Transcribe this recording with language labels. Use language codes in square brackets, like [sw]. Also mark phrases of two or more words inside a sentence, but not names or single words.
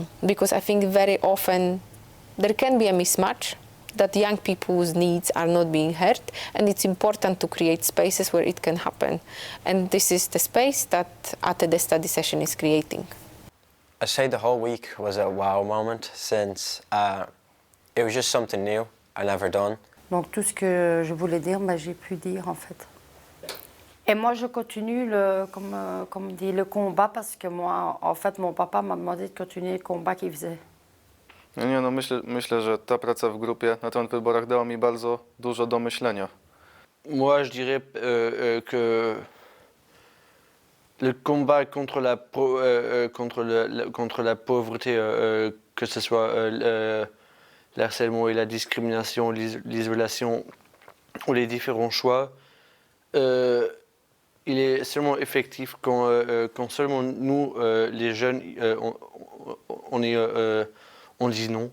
[en] Because I think very often there can be a mismatch that young people's needs are not being heard, and it's important to create spaces where it can happen. And this is the space that ATD study session is creating. I say the whole week was a wow moment since it was just something new I never done. [fr] Donc tout ce que je voulais dire, j'ai pu dire en fait. Et moi je continue comme dit, le combat parce que moi, en fait, mon papa m'a demandé de continuer le combat qu'il faisait. [pl] Myślę, że ta praca w grupie na temat wyborach dała mi bardzo dużo do myślenia. [fr] Moi, je dirais que le combat contre la pauvreté, que ce soit le harcèlement et la discrimination, l'isolation ou les différents choix, il est seulement effectif quand seulement nous, les jeunes, on dit non.